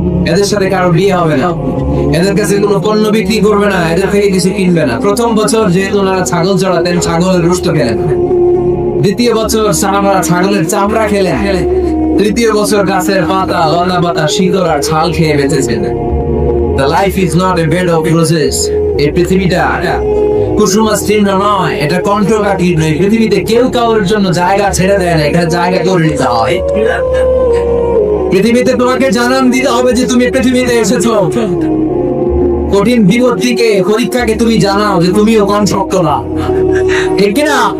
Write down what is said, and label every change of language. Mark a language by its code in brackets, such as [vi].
[bn] এদের সাথে কারো বিয়ে হবে না, এদের কাছে কোনো পণ্য বিক্রি করবে না, এদের থেকে কিছু কিনবে না। প্রথম বছর যেহেতু ওনারা ছাগল চড়াতেন, ছাগলের রুষ্ট খেলেন। দ্বিতীয় বছর সাহাবারা ছাগলের চামড়া খেলেন। তৃতীয় বছর গাছের পাতা, লতা পাতা, শিকড় আর ছাল খেয়ে বেঁচেছেন। [en] The life is not a bed of roses. [bn] এই পৃথিবীটা কুসুমাস্তীর্ণ নয়, এটা কণ্ঠকাকীর্ণ। এই পৃথিবীতে কেউ কারোর জন্য জায়গা ছেড়ে দেয় না, এখানে জায়গা করে নিতে হয়। পৃথিবীতে তোমাকে জানান দিতে হবে যে তুমি পৃথিবীতে এসেছো। কঠিন বিপত্তিকে, পরীক্ষাকে তুমি জানাও যে তুমিও কোন শক্ত না, ঠিক কিনা?